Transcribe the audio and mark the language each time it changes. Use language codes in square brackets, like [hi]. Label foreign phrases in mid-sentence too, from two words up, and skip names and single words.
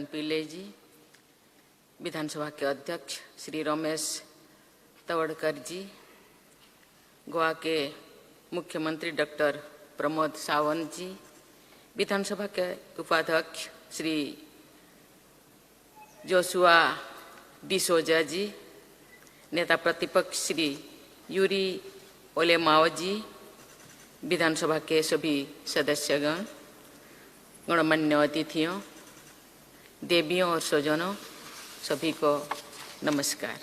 [hi] पिल्ले जी, विधानसभा के अध्यक्ष श्री रमेश तवड़कर जी, गोवा के मुख्यमंत्री डॉक्टर प्रमोद सावंत जी, विधानसभा के उपाध्यक्ष श्री जोशुआ डिसोजा जी, नेता प्रतिपक्ष श्री यूरी ओलेमाओ जी, विधानसभा के सभी सदस्यगण, गणमान्य अतिथियों, देवियों और स्वजनों, सभी को नमस्कार।